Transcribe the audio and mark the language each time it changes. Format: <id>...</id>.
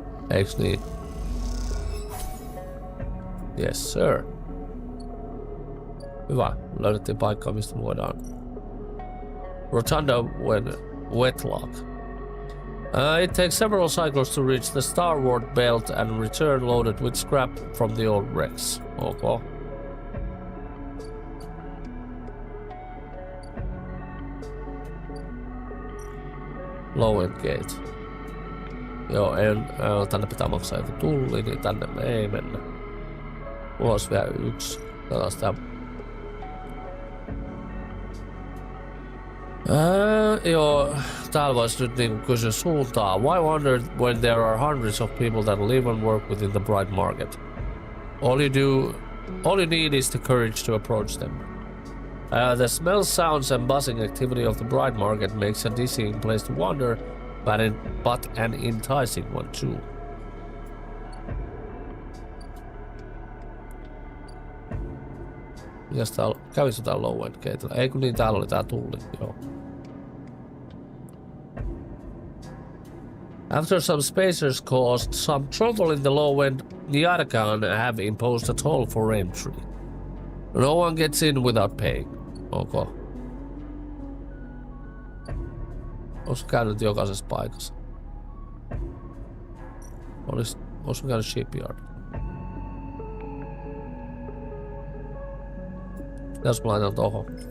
<fi>Eiks niin?</fi> <en>Yes sir.</en> <fi>Hyvä. Löydettiin paikkaa, mistä voidaan.</fi> <en>Rotunda when wetlock. It takes several cycles to reach the starboard belt and return loaded with scrap from the old wrecks. Okay. Low end gate.</en> <fi>Joo, tänne pitää maksaa joku tulli, niin tänne me ei mennä. Mulla olisi vielä yksi. Katsotaan sitä. Joo, täällä voisi nyt niinku kysyä suuntaa.</fi> <en>Why wonder when there are hundreds of people that live and work within the bright market? All you need is the courage to approach them. The smells, sounds and buzzing activity of the bright market makes a dizzying place to wander, but an enticing one too.</en> <fi>Mitäs täällä? Kävisikö täällä low end gateillä? Ei kun niin, täällä oli tää tulli, joo.</fi> <en>After some spacers caused some trouble in the low end, the Arkan have imposed a toll for entry. No one gets in without paying. Okay.</en> <fi>Olisiko käynyt jokaisessa paikassa? Olisiko käynyt shipyard? Jos mä laitan tohon.</fi>